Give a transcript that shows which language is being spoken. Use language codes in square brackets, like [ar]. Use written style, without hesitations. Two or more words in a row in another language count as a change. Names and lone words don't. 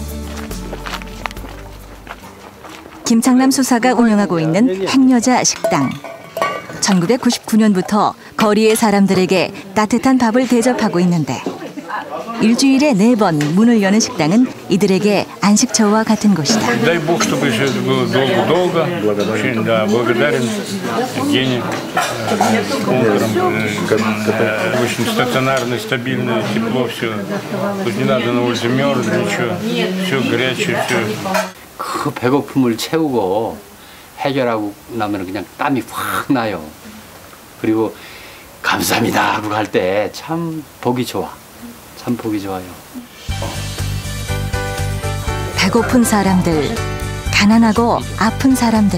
[ko] 김창남 수사가 운영하고 있는 행여자 식당. 1999년부터 거리의 사람들에게 따뜻한 밥을 대접하고 있는데 일주일에 4번 문을 여는 식당은 이들에게 안식처와 같은 곳이다. [ru] Дай Бог, чтобы еще долго. Очень, да, благодарен Евгению Конкурам. Очень стационарно, стабильно, тепло все. Тут не надо на улице мерзнуть, ничего. Все горячее, все. [ko] 그 배고픔을 채우고 해결하고 나면 그냥 땀이 확 나요. 그리고 감사합니다 하고 갈 때 참 보기 좋아. 참 보기 좋아요. 배고픈 사람들, 가난하고 아픈 사람들.